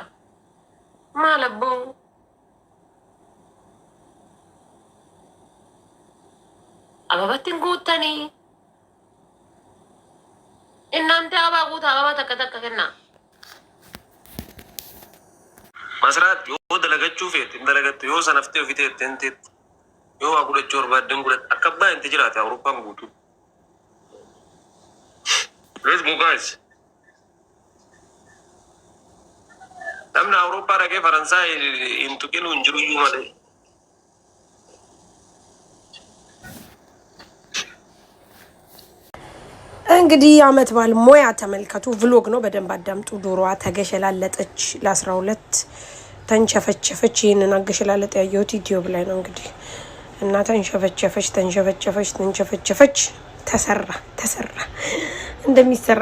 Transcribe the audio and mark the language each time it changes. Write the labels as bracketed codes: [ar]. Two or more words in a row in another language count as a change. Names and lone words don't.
[om] Maal abboo? Ababattiin guuttanii. Innaan ta'e abaa guutaa ababa takka kennaa. Masraat yoo dalagachuu feete dalagattu yoo sanaftee ofitee ittiin yoo waa gudhachuu barbaadden gudhadha akka abbaa inti jiraate Awurooppaan guutuu. [en] Let's go guys. [om] Namni Awurooppaa dhaqee Faransaay hin tuqinu hin jiru iyyuu malee. [am] እንግዲህ አመት ባል ሞያ ተመልከቱ። ቭሎግ ነው በደንብ አዳምጡ። ዶሮዋ ተገሸላለጠች ለ12 ተንቸፈቸፈች። ይሄንን አገሸላለጥ ያየሁት ዩቲዩብ ላይ ነው እንግዲህ እና ተንቸፈቸፈች ተሰራ እንደሚሰራ